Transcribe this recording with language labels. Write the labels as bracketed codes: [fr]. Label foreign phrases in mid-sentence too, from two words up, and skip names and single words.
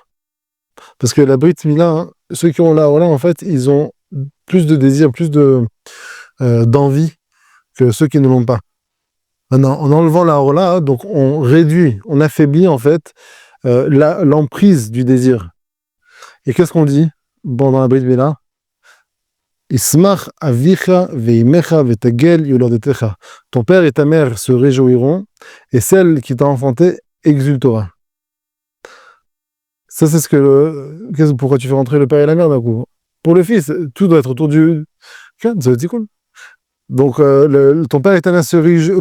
[fr] Parce que la [he] ברית מילה, [fr] hein, ceux qui ont la Orla, en fait, ils ont plus de désir, plus d'envie que ceux qui ne l'ont pas. Maintenant, en enlevant la Orla, donc on réduit, on affaiblit en fait l'emprise du désir. Et qu'est-ce qu'on dit dans la [he] ברית מילה? ישמח אביך ואמך ותגל יולדתך. [fr] Ton père et ta mère se réjouiront, et celle qui t'a enfanté exultera. Ça, c'est pourquoi tu fais rentrer le père et la mère d'un coup. Pour le fils, tout doit être autour du. C'est cool. Donc, ton père et ta mère se réjouiront.